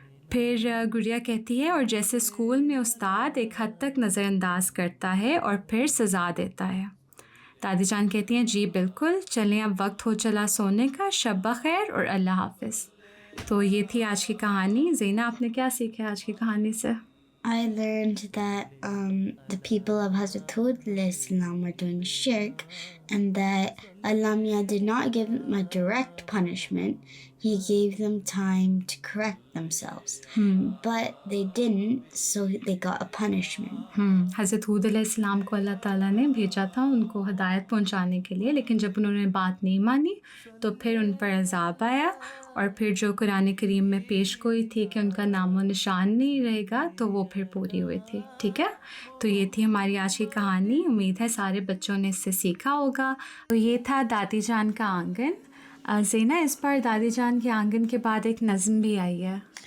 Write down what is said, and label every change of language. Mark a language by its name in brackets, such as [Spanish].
[Urdu] پھر گڑیا کہتی ہے اور جیسے اسکول میں استاد ایک حد تک نظر انداز کرتا ہے اور پھر سزا دیتا ہے۔ دادی جان کہتی ہیں جی بالکل، چلیں اب وقت ہو چلا سونے کا، شب بخیر اور اللہ حافظ۔ تو یہ تھی آج کی کہانی۔ زینہ، آپ نے کیا سیکھا آج کی کہانی سے؟ [English] I learned that the people of Hazrat Hud alayhi salam were doing shirk, and that Allah Mia did not give them a direct punishment. He gave them time to correct themselves. But they didn't, so they got a punishment. [Urdu] حضرت حود علیہ السلام کو اللہ تعالیٰ نے بھیجا تھا ان کو ہدایت پہنچانے کے لیے، لیکن جب انہوں نے بات نہیں مانی تو پھر ان پر عذاب آیا، اور پھر جو قرآن کریم میں پیش گوئی تھی کہ ان کا نام و نشان نہیں رہے گا تو وہ پھر پوری ہوئی تھی، ٹھیک ہے؟ تو یہ تھی ہماری آج کی کہانی۔ امید ہے سارے بچوں نے اس سے سیکھا ہوگا۔ تو یہ تھا دادی جان کا آنگن۔ زینہ، اس بار دادی جان کے آنگن کے بعد ایک نظم بھی آئی ہے،